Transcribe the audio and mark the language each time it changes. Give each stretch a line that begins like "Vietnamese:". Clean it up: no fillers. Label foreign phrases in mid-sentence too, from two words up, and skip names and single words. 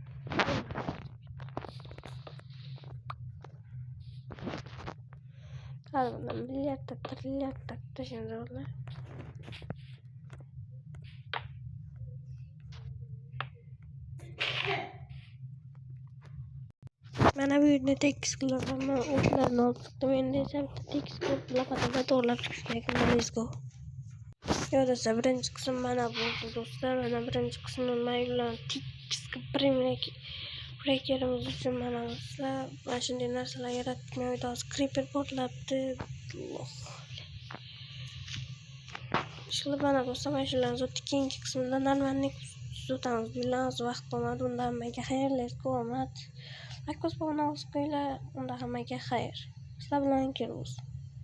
Uzbek: Hadi bundan milliardta, trilliardta tashlanglar. Mana bu yerda tekis qilaman. O'tlarni olib chiqdim. Endi esa bitta tekis qilib laqatga to'g'rilab chiqish kerak.
English: Let's go.
Uzbek: Yo do'stlar, birinchi qism mana bu do'stlar. Mana birinchi qismni maylan tekis qilib breakerimiz uchun mana do'stlar. Mana shunday narsalar yaratdim. Uyda hozir creeper portlabdi. Shunday mana do'stlar, mana shularni zot keyingi qismida normalnik tuzatamiz. Bular hozir vaqt bo'lmadi. Unda hammaga xayr,
English: let's go omad.
Uzbek: Like bosib qo'yinglar, unda hammaga xayr. Sizlar bilan kelamiz.